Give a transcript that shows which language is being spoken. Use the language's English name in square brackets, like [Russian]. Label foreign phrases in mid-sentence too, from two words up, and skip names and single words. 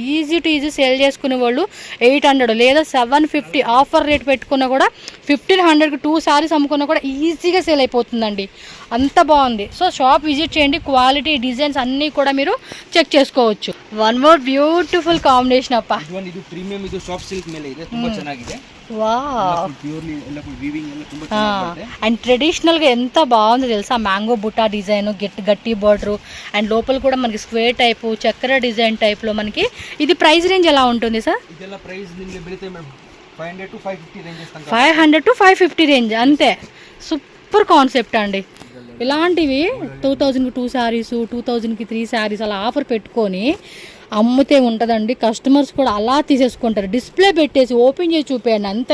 [English] easy to easy [Telugu] సేల్ చేసుకునే వాళ్ళు 800 లేదా 750 [English] offer rate [Telugu] పెట్టుకున్నా కూడా 1500కి 2 సారీస్ అమ్ముకున్నా కూడా ఈజీగా సేల్ అయిపోతుందండి, అంత బాగుంది. సో [English] shop visit [Telugu] చేయండి, [English] quality designs [Telugu] అన్నీ కూడా మీరు చెక్ చేసుకోవచ్చు. [English] one more beautiful combination అప్ప, [Kannada] ಇದು ಪ್ರೀಮಿಯಂ, ಇದು [English] soft silk [Kannada] ಮೇಲೆ ಇದೆ, ತುಂಬಾ ಚೆನ್ನಾಗಿದೆ. వావ్ ప్యూర్లీ ಎಲ್ಲ ಫುಲ್ వీవింగ్ ಎಲ್ಲ ತುಂಬಾ ಚೆನ್ನಾಗಿದೆ. [Telugu] అండ్ ట్రెడిషనల్ గా ఎంత బాగుందో తెలుసా, మ్యాంగో బుట్టా డిజైన్, గట్టి బార్డర్, అండ్ లోపల కూడా మనకి [English] square type [Telugu] చక్ర డిజైన్ టైప్ లో మనకి. ఇది [English] price range [Telugu] ఎలా ఉంటుంది సార్? [Kannada] ಇದೆಲ್ಲ ಪ್ರೈಸ್ ನಿಮಗೆ ಬೀಳುತ್ತೆ ಮೇಡಂ 500 to 550 [Telugu] రేంజెస్ తనక. 500 to 550 రేంజ్ అంతే. [English] super concept [Telugu] అండి. ఇలాంటివి 2000కి 2 శారీస్, 2000కి 3 శారీస్ అలా ఆఫర్ పెట్టుకొని అమ్ముతే ఉంటుందండి. కస్టమర్స్ కూడా అలా తీసేసుకుంటారు, డిస్ప్లే పెట్టేసి ఓపెన్ చేసి చూపేయండి అంతే.